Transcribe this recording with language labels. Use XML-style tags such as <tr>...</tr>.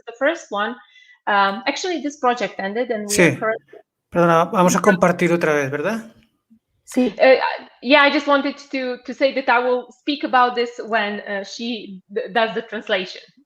<en>So the first one, actually this project ended, and we are currently...</en> <es>Perdona, vamos a compartir otra vez, ¿verdad? Sí.</es> <en>Yeah, I just wanted to say that I will speak about this when she does the translation.</en>